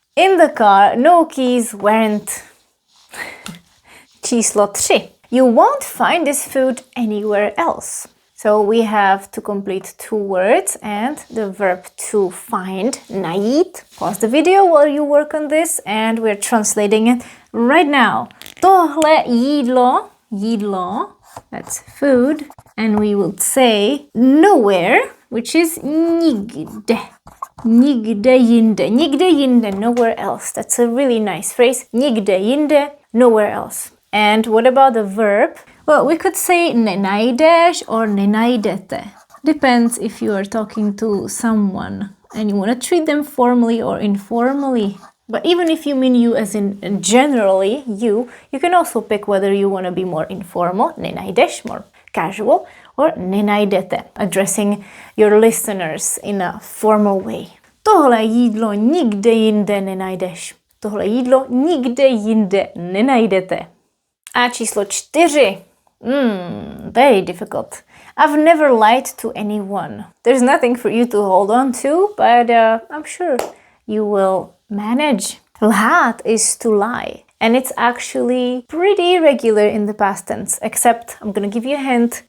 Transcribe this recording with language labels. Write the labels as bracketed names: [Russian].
[English] In the car, no keys, weren't. [Czech] Číslo 3. [English] You won't find this food anywhere else. So we have to complete 2 words and the verb to find, najít. Pause the video while you work on this and we're translating it right now. [Czech] Tohle jídlo, jídlo, [English] that's food. And we will say nowhere, which is nikde. [Czech] Nikde jinde. Nikde jinde, [English] nowhere else. That's a really nice phrase. [Czech] Nikde jinde, [English] nowhere else. And what about the verb? Well, we could say nenajdeš or nenajdete. Depends if you are talking to someone and you want to treat them formally or informally. But even if you mean you as in generally, you can also pick whether you want to be more informal, nenajdeš, more casual, or nenajdete, addressing your listeners in a formal way. [Czech] Tohle jídlo nikde jinde nenajdeš. Tohle jídlo nikde jinde nenajdete. A číslo 4. [English] Very difficult. I've never lied to anyone. There's nothing for you to hold on to, but I'm sure you will manage. Lhát is to lie. And it's actually pretty regular in the past tense, except I'm gonna give you a hint.